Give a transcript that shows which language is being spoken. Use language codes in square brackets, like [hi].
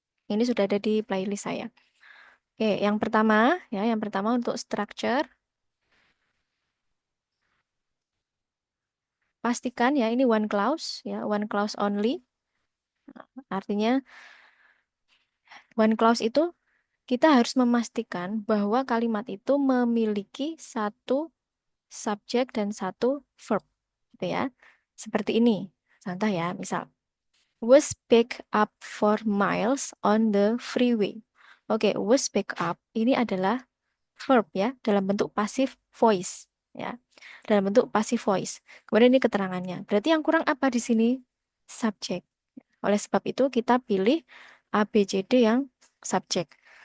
[id] Ini sudah ada di playlist saya. Oke, yang pertama ya, yang pertama untuk structure, pastikan ya ini one clause ya, [en] one clause only. [id] Artinya one clause itu kita harus memastikan bahwa kalimat itu memiliki satu subjek dan satu verb gitu ya. Seperti ini. Contoh ya, misal [en] Was picked up for miles on the freeway. [id] Oke, was picked up ini adalah verb ya, dalam bentuk passive voice ya. Dalam bentuk passive voice. Kemudian ini keterangannya. Berarti yang kurang apa di sini? Subjek. Oleh sebab itu kita pilih A, B, C, D yang subjek.